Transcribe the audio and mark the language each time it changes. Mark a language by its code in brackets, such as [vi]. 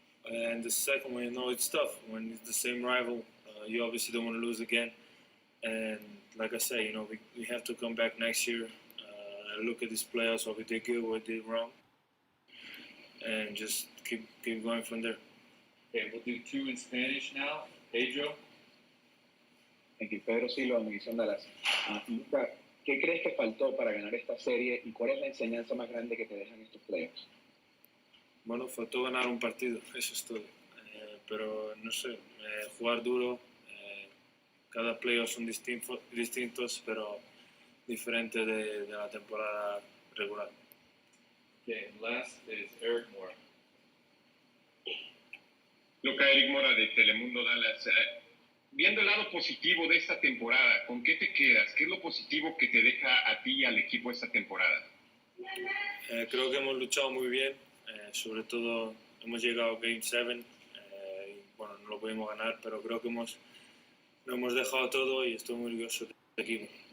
[en] And the second one, it's tough. When it's the same rival, you obviously don't want to lose again. And like I say, we have to come back next year, look at these playoffs, what we did good, what we did wrong, and just keep going from there. Okay, we'll do 2 in Spanish now. Pedro. Thank you. Pedro Silva, Univisión Dallas. [es] Luka, ¿qué crees que faltó para ganar esta serie y cuál es la enseñanza más grande que te dejan estos playoffs? Bueno, faltó ganar un partido, eso es todo. Pero no sé, jugar duro. Cada playoff son distintos, pero diferentes de la temporada regular. [en] Okay, and last is Eric Moore. [es] Luka, Eric Mora de Telemundo Dallas. Viendo el lado positivo de esta temporada, ¿con qué te quedas? ¿Qué es lo positivo que te deja a ti y al equipo esta temporada? Creo que hemos luchado muy bien, sobre todo hemos llegado a Game 7, bueno, no lo pudimos ganar, pero creo que lo hemos dejado todo y estoy muy orgulloso del equipo.